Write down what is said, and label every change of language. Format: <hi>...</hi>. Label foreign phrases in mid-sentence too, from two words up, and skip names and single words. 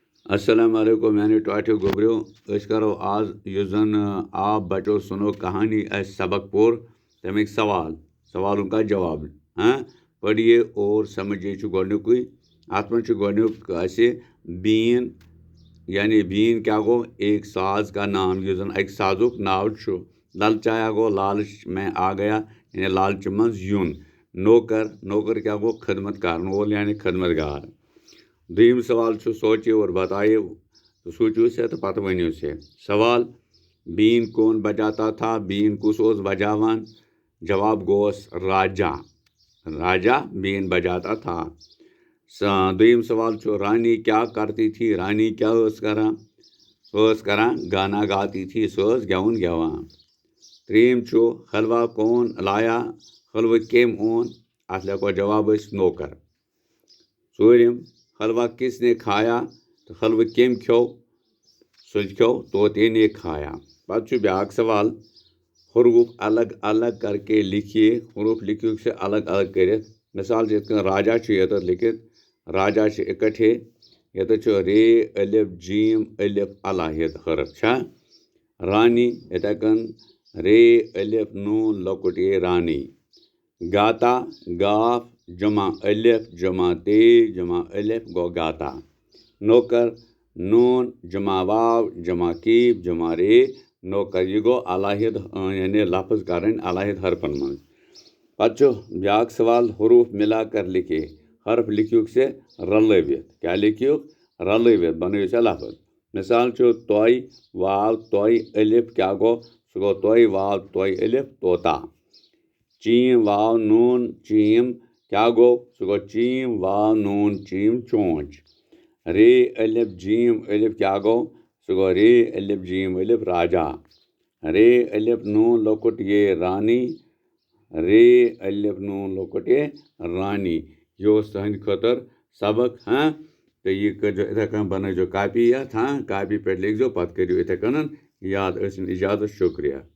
<ks>السلام علیکم میانہِ ٹاٹھیو گوبریو أسۍ کرو آز یُس زن</ks> <ur>آپ بچو سُنو کہانی</ur> <ks>اَسہِ سبق پوٚر تَمِکۍ سوالن</ks> <ur>کا جواب پڑھیے اور سمجھیے</ur> <ks>چھُ گۄڈنیُکُے اَتھ منٛز چھُ گۄڈنیُک اَسہِ بیٖن یعنی بیٖن کیٛاہ گوٚو</ks> <ur>ایک ساز کا نام</ur> <ks>یُس زن اَکہِ سازُک ناو چھُ للچایا گوٚو</ks> <ur>لالچ میں آ گیا</ur> <ks>یعنی لالچہِ منٛز یُن نوکر کیٛاہ گوٚو خدمت کرن وول یعنی خدمت گار دوٚیِم سوال چھُ سوچِو اور بتائیو سوٗنٛچِو سے تہٕ پتہٕ ؤنِو سے</ks> <ur>سوال بیٖن کون بجاتا تھا</ur> <ks>بیٖن کُس اوس بجاوان جواب گوٚوس</ks> <ur>راجا بیٖن بجاتا تھا</ur> <ks>دوٚیِم سوال چھُ رانی کیٛاہ</ks> <ur>کرتی تھی</ur> <ks>رانی کیٛاہ ٲس کران سۄ ٲس کران</ks> <ur>گانا گاتی تھی</ur> <ks>سۄ ٲس گٮ۪وُن گٮ۪وان ترٛیٚیِم چھُ</ks> <ur>حلوا کون لایا</ur> <ks>حلوٕ کٔمۍ اوٚن اَتھ لیکھو جواب أسۍ نوکر ژوٗرِم</ks> <ur>حلوا کس نے کھایا</ur> <ks>تہٕ حلوٕ کٔمۍ کھیوٚو سُہ کھیوٚو</ks> <ur>طوطے نے کھایا</ur> <ks>پتہٕ چھُ بیٛاکھ</ks> <ur>سوال حروٗف الگ الگ کر کے لکھیے</ur> <ks>حروٗف لیکھِو سے الگ الگ کٔرِتھ مثال چھِ یِتھ کٔنۍ راجا چھُ ییٚتٮ۪تھ لیکھِتھ راجا چھِ اِکٹھے ییٚتٮ۪تھ چھُ رے الف جیٖم الف الاہِت حرف چھا رانی یِتھَے کٔنۍ رے الف نوٗن لۄکُٹ اے رانی گاتا گاف جمع الف جمع تے جمع الف گوٚو گاتا نوکر نوٗن جمع واو جمع کیٖف جمع رے نوکر یہِ گوٚو الاہِت یعنی لفظ کَرٕنۍ الاہِت حرفن منٛز پتہٕ چھُ بیٛاکھ سوال</ks> <ur>حروٗف مِلا کر لکھے</ur> <ks>حرف لیکھِوکھ سے رلٲوِتھ کیٛاہ لیکھِوکھ رلٲوِتھ بنٲیِو سا لفظ مثال چھُ تۄہہِ واو تۄہہِ الف کیٛاہ گوٚو سُہ گوٚو تۄہہِ واو تۄہہِ الف طوطا چیٖم واو نوٗن چیٖم کیٛاہ گوٚو سُہ گوٚو چیٖم واو نوٗن چیٖم چونٛچ رے الف جیٖم الف کیٛاہ گوٚو سُہ گوٚو رے الف جیٖم الف راجا رے الف نوٗن لۄکُٹ یہ رانی رے الف نوٗن لۄکُٹ یہ رانی یہِ اوس تُہنٛدِ خٲطرٕ سبق تہٕ یہِ کٔرۍزیو یِتھَے کٔنۍ بنٲیزیو کاپی یَتھ کاپی پٮ۪ٹھ لیکھزیو پتہٕ کٔرِو یِتھَے کٔنۍ یاد ٲسِن اِجازت شُکریہ</ks>